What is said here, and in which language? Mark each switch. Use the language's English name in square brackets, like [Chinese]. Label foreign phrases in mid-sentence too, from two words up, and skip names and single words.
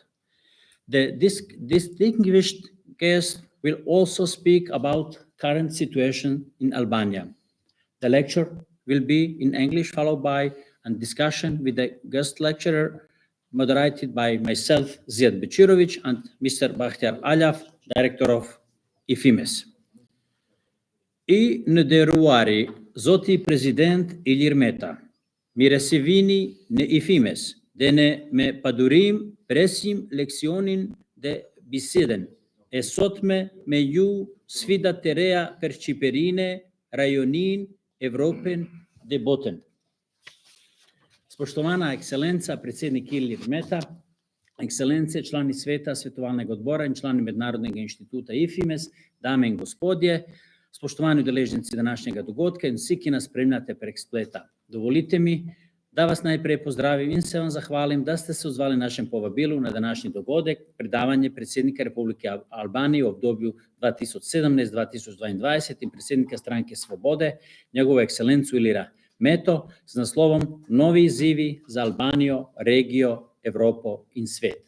[English] The distinguished guest will also speak about current situation in Albania. The lecture will be in English, followed by a discussion with the guest lecturer, moderated by myself, Ziad Bećirović, and Mr. Bahtiar Alaf, Director of Ifimes. [Albanian] I në nderuari, Zoti President Ilir Meta, mire se vini në Ifimes dhe ne me padurim presim leksionin dhe biseden e sotme me ju sfidat të reja për Qipërinë, rajonin, Evropën dhe botën. [Slovenian] Spoštovana ekscelenca, predsjednik Ilir Meta, ekscelence, člani Sveta, Svetovalnog odbora in člani Mednarodnog inštituta Ifimes, dame in gospodje, spoštovani udeleženci današnjega dogodka in vsi, ki nas spremljate prek spleta. Dovolite mi, da vas najprej pozdravim in se vam zahvalim, da ste se odzvali našem povabilu na današnji dogodek, predavanje predsjednika Republike Albanije u obdobju 2017-2022 in predsjednika Stranke Svobode, njegovu ekscelencu Ilira Meto, s naslovom Novi izzivi za Albanijo, regijo, Evropo in svet.